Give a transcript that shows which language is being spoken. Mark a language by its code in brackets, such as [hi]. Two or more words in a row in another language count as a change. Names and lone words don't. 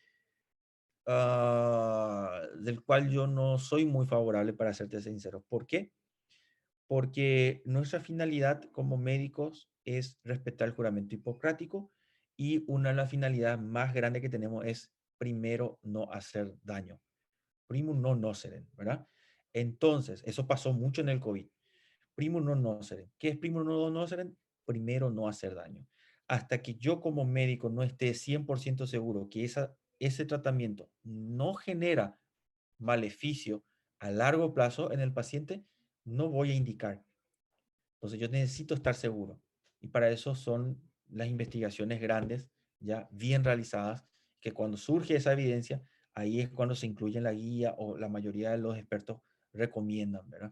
[es] Del cual yo no soy muy favorable, para serte sincero. ¿Por qué? Porque nuestra finalidad como médicos es respetar el juramento hipocrático y una de las finalidades más grandes que tenemos es primero no hacer daño. [la] Primum non nocere, [es] ¿verdad? Entonces, eso pasó mucho en el COVID. [la] Primum non nocere. [es] ¿Qué es [la] primum non nocere? [es] Primero no hacer daño. Hasta que yo como médico no esté 100% seguro que ese tratamiento no genera maleficio a largo plazo en el paciente, no voy a indicar. Entonces yo necesito estar seguro. Y para eso son las investigaciones grandes, ya bien realizadas, que cuando surge esa evidencia, ahí es cuando se incluye en la guía o la mayoría de los expertos recomiendan, ¿verdad?